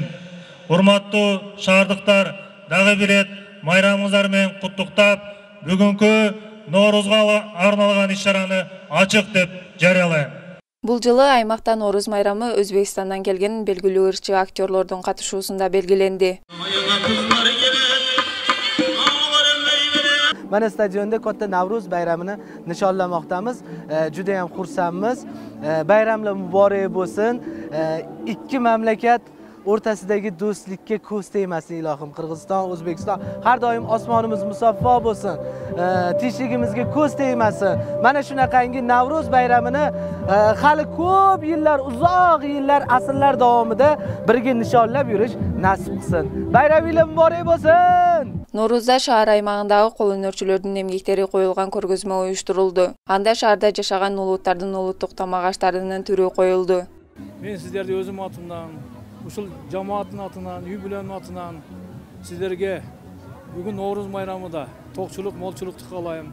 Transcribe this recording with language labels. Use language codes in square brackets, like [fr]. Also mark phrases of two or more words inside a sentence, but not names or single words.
[ky] Урматтуу шаардыктар, дагы бир рет майрамыңыздар менен куттуктап, бүгүнкү Nooruzга арналган иш-чараны ачык деп жарыялайм. Бул жылы аймакта Nooruz майрамы Өзбекстандан келген белгилүү ырчы актерлордун катышуусунда белгиленди. [uz] Mana stadionda katta Navruz bayramini nishonlamoqdamiz. Juda ham xursandmiz. Bayramlar muborak bo'lsin. Ikki mamlakat o'rtasidagi do'stlikka ko'z tegmasin ilohim. Qirg'iziston, O'zbekiston har doim osmonimiz musaffo bo'lsin. Tinchligimizga ko'z tegmasin. Mana shunaqangi Navruz bayramini hali ko'p yillar, uzoq yillar, asrlar davomida birga nishonlab yurish nasib qilsin. Bayramingiz muborak bo'lsin. [ky] Nooruzda шаар аймагындагы кол өнөрчүлөрдүн эмгектери коюлган көргөзмө уюштурулду. Анда шаарда жашаган улуттардын улуттук тамак аштарынын түрү коюлду. Мен сиздерди өзүм атымдан, ушул жамааттын атынан, үй бүлөнүн атынан сиздерге бүгүн Nooruz майрамында токчулук, молчулукту каалайм.